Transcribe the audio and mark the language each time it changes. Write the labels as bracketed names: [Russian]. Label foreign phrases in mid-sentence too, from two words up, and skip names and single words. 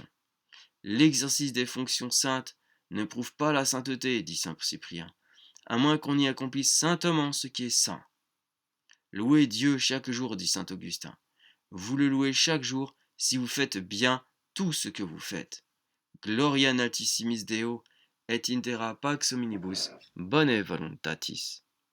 [French] L'exercice des fonctions saintes ne prouve pas la sainteté, dit saint Cyprien, à moins qu'on y accomplisse saintement ce qui est saint. Louez Dieu chaque jour, dit saint Augustin. Vous le louez chaque jour si vous faites bien tout ce que vous faites. [Latin] Gloria in altissimis Deo, et in terra pax hominibus, bone voluntatis.